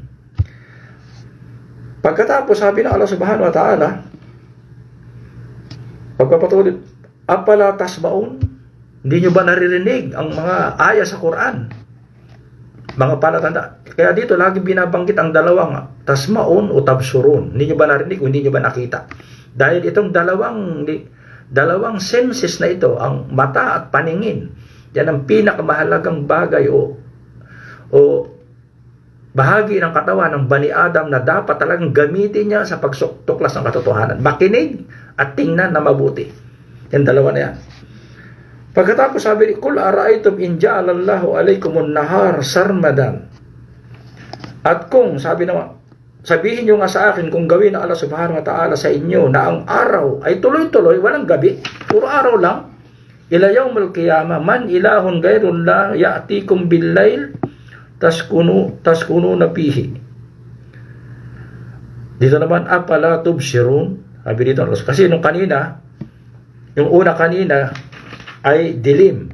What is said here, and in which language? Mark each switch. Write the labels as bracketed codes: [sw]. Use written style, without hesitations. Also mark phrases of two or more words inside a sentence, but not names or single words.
[tl] Pagkatapos, sabi ng Allah [ar] سبحانه وتعالى, [tl] pagpapatuloy, [ar] أفلا تسمعون, [tl] hindi nyo ba naririnig ang mga aya sa Quran? Mga palatanda. Kaya dito, lagi binabanggit ang dalawang tasmaun o tabsurun. Hindi nyo ba narinig o hindi nyo ba nakita? Dahil itong dalawang senses na ito, ang mata at paningin, yan ang pinakamahalagang bagay o bahagi ng katawan ng [ar] بني آدم [tl] na dapat talagang gamitin niya sa pagtuklas ng katotohanan. Makinig at tingnan na mabuti. Yan dalawa na yan. Pagkatapos sabi, [ar] قل أرأيتم إن جعل الله عليكم النهار سرمدا. [tl] At kung, sabihin nyo nga sa akin, kung gawin ng Allah [ar] سبحانه وتعالى [tl] sa inyo na ang araw ay tuloy-tuloy, walang gabi, puro araw lang, [ar] إلى يوم القيامة من إله غير الله يأتيكم بليل تسكنون فيه. [tl] Dito naman, [ar] أفلا تبصرون. [tl] Sabi dito, kasi nung kanina, yung una kanina ay dilim.